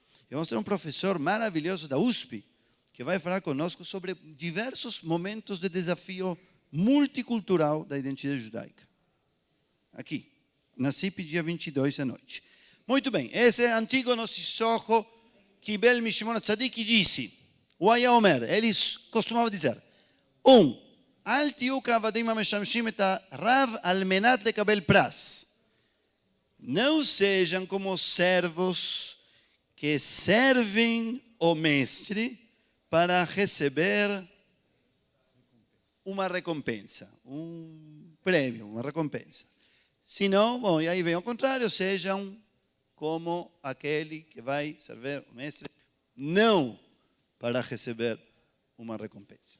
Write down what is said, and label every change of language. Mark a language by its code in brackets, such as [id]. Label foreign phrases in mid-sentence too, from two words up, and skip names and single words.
[pt] E vamos ter um professor maravilhoso da USP, que vai falar conosco sobre diversos momentos de desafio multicultural da identidade judaica. Aqui, na CIP, dia 22 à noite. Muito bem, esse é Antígono Sissoco [he] קיבל משמעון צדיק [pt] disse, o [he] היה אומר, [pt] eles costumavam dizer, [he] אל תהיו כעבדים המשמשים את הרב על מנת לקבל פרס. [pt] Não sejam como servos que servem o mestre para receber uma recompensa, prêmio, uma recompensa. Senão, bom, e aí vem ao contrário, sejam como aquele que vai servir o mestre, não para receber uma recompensa.